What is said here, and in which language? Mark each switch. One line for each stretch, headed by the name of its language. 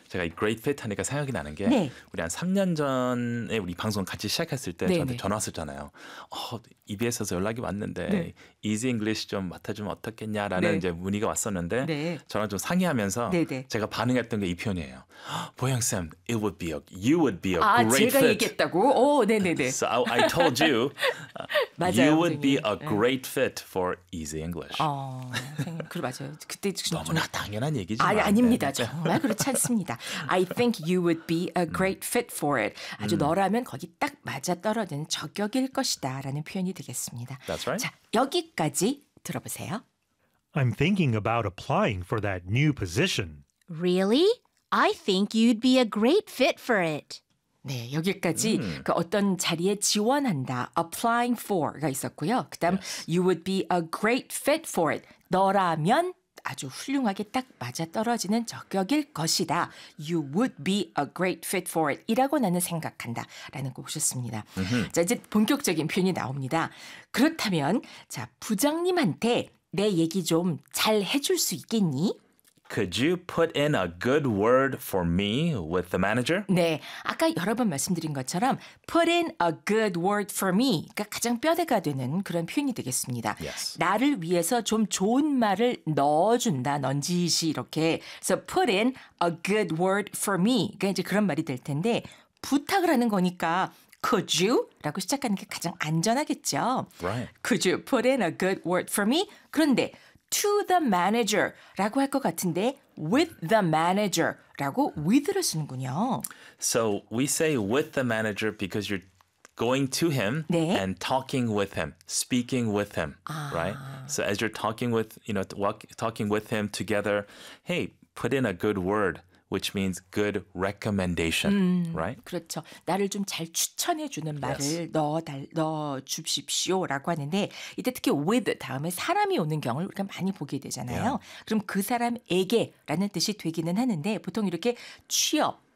Korean: 제가 이 great fit 하니까 생각이 나는 게 네. 우리 한 3년 전에 우리 방송 같이 시작했을 때 네네. 저한테 전화 왔었잖아요. EBS에서 연락이 왔는데 네. Easy English 좀 맡아주면 어떻겠냐라는 네. 이제 문의가 왔었는데 네. 저랑 좀 상의하면서 네네. 제가 반응했던 게 이 표현이에요.
English: 보영쌤, it would be a, you would be a
Korean: 아,
English: great fit.
Korean: 아, 제가 얘기했다고? 오, 네네네.
English: So I told you,
Korean: 맞아요,
English: you
Korean: 선생님.
English: would be a great fit for Easy English.
Korean: 그래 맞아요. 그때 너무나 좀... 당연한 얘기지만. 아니, 아닙니다. 네. 정말 그렇지 않습니다.
English: I think you would be a great fit for it.
Korean: 아주 너라면 거기 딱 맞아떨어지는 적격일 것이다 라는 표현이 되겠습니다.
English: That's right.
Korean: 자, 여기까지 들어보세요.
English: I'm thinking about applying for that new position. Really? I think you'd be a great fit for it.
Korean: 네, 여기까지 그 어떤 자리에 지원한다,
English: applying for
Korean: 가 있었고요. 그 다음,
English: yes. you would be a great fit for it.
Korean: 너라면 아주 훌륭하게 딱 맞아떨어지는 적격일 것이다.
English: You would be a great fit for it.
Korean: 이라고 나는 생각한다. 라는 거 보셨습니다. Mm-hmm. 자, 이제 본격적인 표현이 나옵니다. 그렇다면, 자, 부장님한테 내 얘기 좀 잘 해줄 수 있겠니?
English: Could you put in a good word for me with the manager?
Korean: 네, 아까 여러 번 말씀드린 것처럼
English: put in a good word for me,
Korean: 그러니까 가장 뼈대가 되는 그런 표현이 되겠습니다.
English: Yes.
Korean: 나를 위해서 좀 좋은 말을 넣어준다, 넌지시 이렇게.
English: So put in a good word for me,
Korean: 그러니까 이제 그런 말이 될 텐데 부탁을 하는 거니까
English: could you?
Korean: 라고 시작하는 게 가장 안전하겠죠.
English: Right. Could you put in a good word for me?
Korean: 그런데
English: to the manager
Korean: 라고 할 것 같은데
English: with the manager
Korean: 라고 with를 쓰는군요.
English: So we say with the manager because you're going to him
Korean: 네.
English: and talking with him, speaking with him,
Korean: 아.
English: right? So as you're talking with, you know, talking with him together, hey, put in a good word, which means good recommendation, right?
Korean: 그렇죠. 나를 좀 잘 추천해 주는 말을
English: yes.
Korean: 넣어 주십시오라고 하는데 이때 특히 with 다음에 사람이 오는 경우를 우리가 많이 보게 되잖아요.
English: Yeah.
Korean: 그럼 그 사람에게라는 뜻이 되기는 하는데 보통 이렇게 취업,